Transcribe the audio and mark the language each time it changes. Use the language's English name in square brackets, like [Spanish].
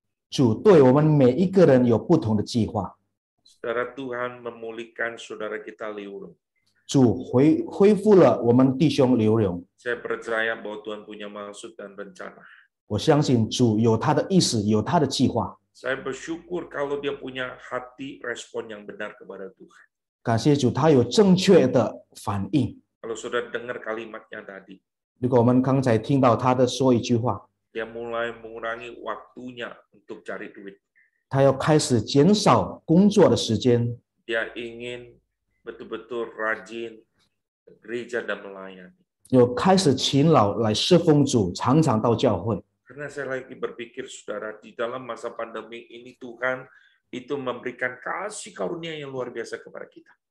[Chinese] 主对我们每一个人有不同的计划。 [Indonesian] Saudara, Tuhan memulihkan saudara kita Liurung. [Chinese] 主恢复了我们弟兄刘荣， [Indonesian] Saya percaya bahwa Tuhan punya maksud dan rencana. [Chinese] 我相信主有他的意思，有他的计划。 [Indonesian] Saya bersyukur kalau dia punya hati respon yang benar kepada Tuhan. [Chinese] 感谢主，他有正确的反应。 [Indonesian] Kalau saudara dengar kalimatnya tadi, [Chinese] 如果我们刚才听到他的说一句话， [Indonesian] dia mulai mengurangi waktunya untuk cari duit. [Chinese] 他要开始减少工作的时间， [Indonesian] Dia ingin betul-betul rajin ke gereja dan melayani. [Chinese] 有开始勤劳来侍奉主，常常到教会。 [Indonesian] Karena saya lagi berpikir, saudara, di dalam masa pandemi ini Tuhan itu memberikan kasih karunia yang luar biasa kepada kita.